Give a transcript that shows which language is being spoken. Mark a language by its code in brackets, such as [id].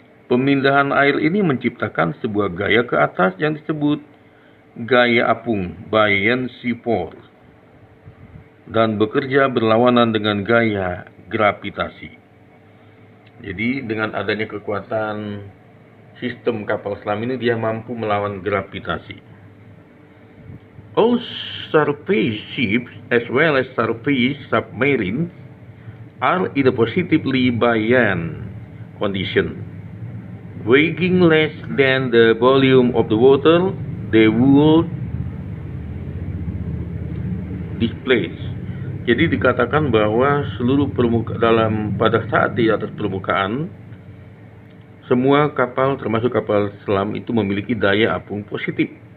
[id] Pemindahan air ini menciptakan sebuah gaya ke atas yang disebut gaya apung, buoyancy force, dan bekerja berlawanan dengan gaya gravitasi. Jadi dengan adanya kekuatan sistem kapal selam ini, dia mampu melawan gravitasi. [en] All surface ships as well as surface submarines are in a positively buoyant condition. Weighing less than the volume of the water, they would displace. [id] Jadi dikatakan bahwa seluruh pada saat di atas permukaan, semua kapal termasuk kapal selam itu memiliki daya apung positif.